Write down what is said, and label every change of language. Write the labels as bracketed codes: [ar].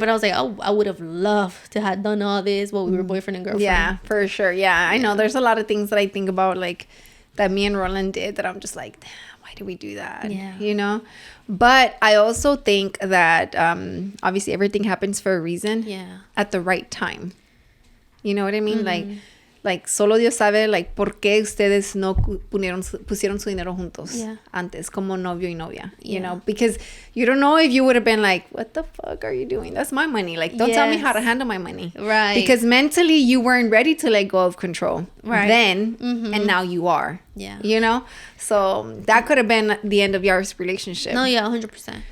[en] But I was like, oh, I would have loved to have done all this while we were boyfriend and girlfriend. Yeah, for sure. Yeah, I know. There's a lot of things that I think about, like, that me and Roland did that I'm just like, damn, why did we do that? Yeah. You know? But I also think that obviously everything happens for a reason. Yeah. At the right time. You know what I mean? [es] Like, solo Dios sabe, like, por qué ustedes no pusieron su dinero juntos antes, como novio y novia, you know? [en] Because you don't know if you would have been like, what the fuck are you doing? That's my money. Like, don't tell me how to handle my money. Right. Because mentally, you weren't ready to let go of control. Right. Then, and now you are. Yeah. You know? So, that could have been the end of your relationship. No, yeah, 100%.